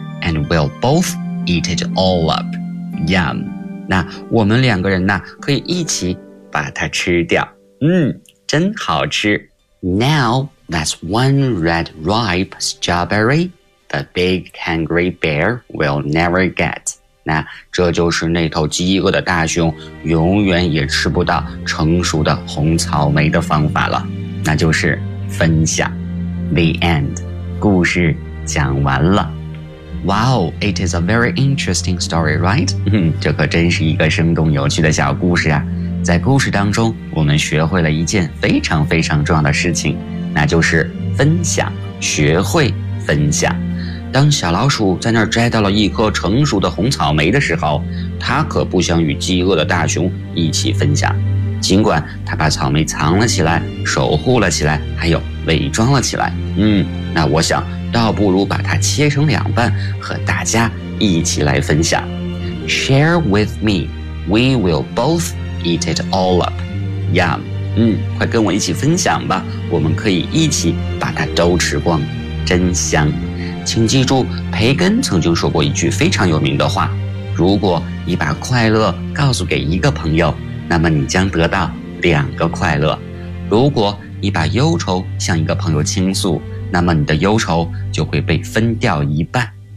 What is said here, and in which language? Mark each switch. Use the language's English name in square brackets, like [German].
[English] And we'll both eat it all up， yum。 [Chinese] 那我们两个人呢可以一起把它吃掉，真好吃。 [English] Now that's one red ripe strawberry the big hungry bear will never get。 [Chinese] 那这就是那头饥饿的大熊永远也吃不到成熟的红草莓的方法了，那就是分享。 [English] The end， [Chinese] 故事讲完了。 [English] Wow, it is a very interesting story, right? [Chinese] 这可真是一个生动有趣的小故事啊。在故事当中，我们学会了一件非常非常重要的事情，那就是分享，学会分享。当小老鼠在那儿摘到了一颗成熟的红草莓的时候，它可不想与饥饿的大熊一起分享。尽管它把草莓藏了起来，守护了起来，还有伪装了起来。那我想倒不如把它切成两半，和大家一起来分享。 [English] Share with me, we will both eat it all up. Yum. [Chinese] 快跟我一起分享吧，我们可以一起把它都吃光，真香。请记住，培根曾经说过一句非常有名的话：如果你把快乐告诉给一个朋友，那么你将得到两个快乐；如果你把忧愁向一个朋友倾诉，那么你的忧愁就会被分掉一半。